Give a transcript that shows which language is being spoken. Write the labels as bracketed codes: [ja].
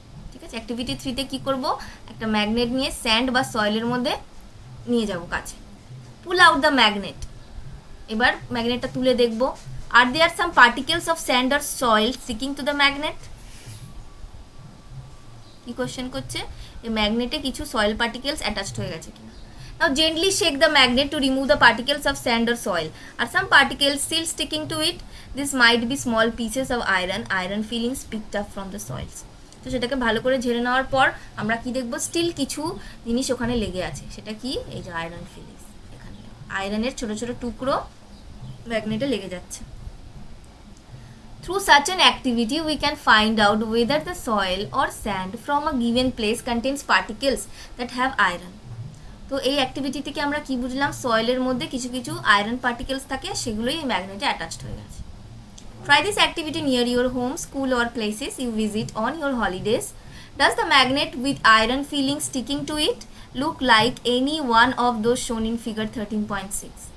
[bn] ঠিক আছে, activity 3 তে কি করব? একটা ম্যাগনেট নিয়ে স্যান্ড বা সয়েলের মধ্যে নিয়ে যাব কাছে। [en] Pull out the magnet. [bn] এবার ম্যাগনেটটা তুলে দেখব, [en] are there some particles of sand or soil sticking to the magnet? [bn] কি কোশ্চেন করছে? এই ম্যাগনেটে কিছু সয়েল পার্টিকেলস অ্যাটাচড হয়ে গেছে কিনা। [en] Now gently shake the magnet to remove the particles of sand or soil. Are some particles still sticking to it? This might be small pieces of iron fillings picked up from the soils. [bn] তো সেটাকে ভালো করে ঝেড়ে নেওয়ার পর আমরা কি দেখব? স্টিল কিছু জিনিস ওখানে লেগে আছে, সেটা কি? এই যে আয়রন ফিলিংস, এখানে আয়রনের ছোট ছোট টুকরো ম্যাগনেটে লেগে যাচ্ছে। [en] Through such an activity, we can find out whether the soil or sand from a given place contains particles that have iron. [bn] তো এই অ্যাক্টিভিটি থেকে আমরা কি বুঝলাম? সয়েলের মধ্যে কিছু কিছু আয়রন পার্টিকেলস থাকে, সেগুলোই এই ম্যাগনেটে অ্যাটাচড হয়ে গেছে। [en] Try this activity near your home, school or places you visit on your holidays. Does the magnet with iron filling sticking to it look like any one of those shown in figure 13.6?